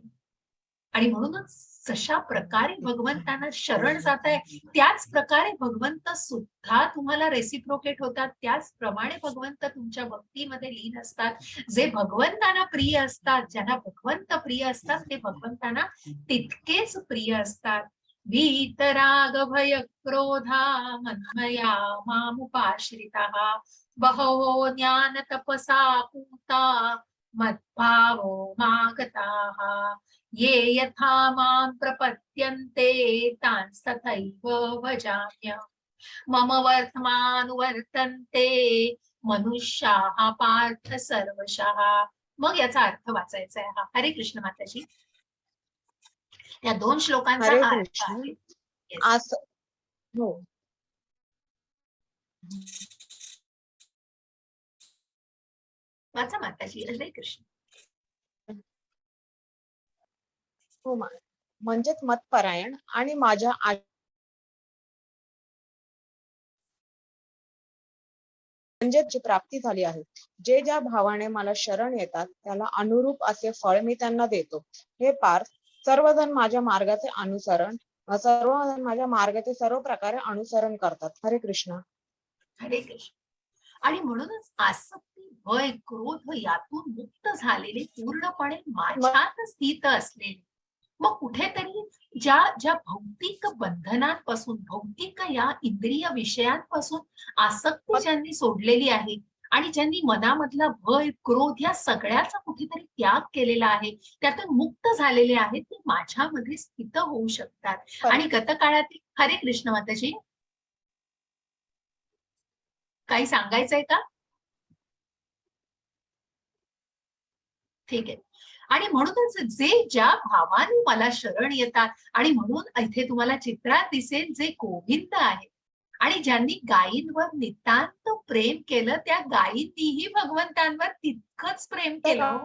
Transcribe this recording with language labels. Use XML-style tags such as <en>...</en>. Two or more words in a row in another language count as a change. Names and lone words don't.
<mr>आणि म्हणूनच जशा प्रकारे भगवंतांना शरण जात आहे, त्याच प्रकारे भगवंत सुद्धा तुम्हाला रेसिप्रोकेट होतात. त्याचप्रमाणे भगवंत तुमच्या भक्तीमध्ये लीन असतात. जे भगवंतांना प्रिय असतात, ज्यांना भगवंत प्रिय असतात, ते भगवंतांना तितकेच प्रिय असतात.</mr> <sa>वीतराग भय क्रोधा मन्मया मामुपाश्रिताः बहवो ज्ञान तपसा पूता मद्भावो मागताः ये यथा मां प्रपद्यन्ते तांस्तथैव भजाम्यहम् मम वर्तमानुवर्तन्ते मनुष्याः पार्थ सर्वशः.</sa> <mr>मग याचा अर्थ वाचायचा आहे. हरे कृष्ण माताजी. या 2 श्लोकांचा हरे अर्थ कृष्ण. आहे. Yes. आज हो वाचा माताजी. हरे कृष्ण. हो म्हणजेच मतपरायण आणि माझ्या म्हणजे प्राप्ती झाली आहे. जे ज्या भावाने मला शरण येतात त्याला अनुरूप असे फळ मी त्यांना देतो. हे पार्थ, सर्वजण माझ्या मार्गाचे अनुसरण सर्व माझ्या मार्गाचे सर्व प्रकारे अनुसरण करतात. हरे कृष्ण. हरे कृष्ण. आणि म्हणूनच आसक्ती, भय, क्रोध यातून मुक्त झालेले, पूर्णपणे माझ्यात स्थित असलेले, मग कुठेतरी ज्या ज्या भौतिक बंधनांपासून, भौतिक या इंद्रिय विषयांपासून आसक्ती ज्यांनी सोडलेली आहे आणि ज्यांनी मनामधला भय, क्रोध या सगळ्याचा कुठेतरी त्याग केलेला आहे, त्यातून मुक्त झालेले आहेत, ते माझ्यामध्ये स्थित होऊ शकतात. आणि गतकाळातील हरे कृष्ण माताजी, काही सांगायचंय का? ठीक आहे. आणि म्हणूनच जे ज्या भावाने मला शरण येतात, आणि म्हणून इथे तुम्हाला चित्रात दिसेल जे गोविंद आहे, आणि ज्यांनी गायींवर नितांत प्रेम केलं, त्या गायींनीही भगवंतांवर तितकंच प्रेम केलं हो.</mr>